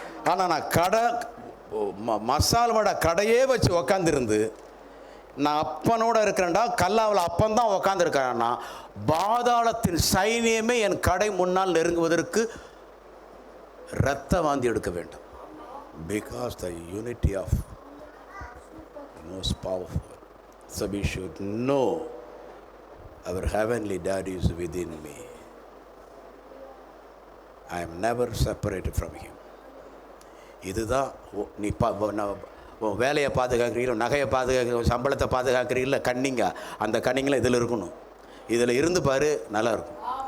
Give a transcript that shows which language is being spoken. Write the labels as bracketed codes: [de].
[ta] ஆனால் நான் கடை மசால் வடை கடையே வச்சு உக்காந்துருந்து நான் அப்பனோட இருக்கிறேன்டா, கல்லாவில் அப்பந்தான் உக்காந்துருக்கிறேன்னா, பாதாளத்தின் சைனியமே என் கடை முன்னால் நெருங்குவதற்கு இரத்த வாந்தி எடுக்க வேண்டும். [en] Because the unity of most powerful. So we should know our heavenly daddy is within me. I am never separated from him. [ta] இதுதான் நீ வேலையை பாதுகாக்கிறீங்களோ, நகையை பாதுகாக்கிறீங்களோ, சம்பளத்தை பாதுகாக்கிறீங்களோ, கண்ணிங்க. அந்த கண்ணிங்களாம் இதில் இருக்கணும். இதில் இருந்து பாரு, நல்லா இருக்கும்.